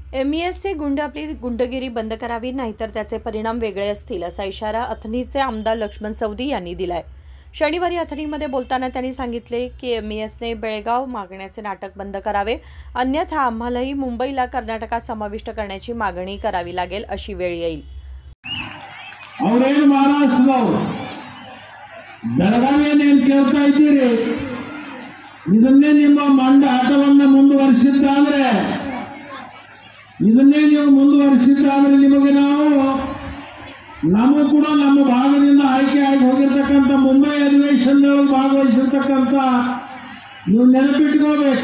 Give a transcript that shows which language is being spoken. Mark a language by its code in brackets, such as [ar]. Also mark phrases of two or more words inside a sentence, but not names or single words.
[mr] एमईएसचे गुंड आपली गुंडगिरी बंद करावी, नाहीतर त्याचे परिणाम वेगळे असतील, असा इशारा अथणीचे आमदार लक्ष्मण सवदी यांनी दिलाय। शनिवारी अथणीमध्ये बोलताना त्यांनी सांगितले की एमईएसने बेळगाव मागण्याचे नाटक बंद करावे, अन्यथा आम्हालाही मुंबईला कर्नाटकात समाविष्ट करण्याची मागणी करावी लागेल अशी वेळ येईल। [kn] ಇದನ್ನೇ ನೀವು ಮುಂದುವರಿಸಿದ್ರೆ ನಿಮಗೆ ನಾವು ಕೂಡ ನಮ್ಮ ಭಾಗದಿಂದ ಆಯ್ಕೆಯಾಗಿ ಹೋಗಿರ್ತಕ್ಕಂಥ ಮುಂಬೈ ಅಧಿವೇಶನದೊಳಗೆ ಭಾಗವಹಿಸಿರ್ತಕ್ಕಂಥ ನೀವು ನೆನಪಿಟ್ಕೋಬೇಕು।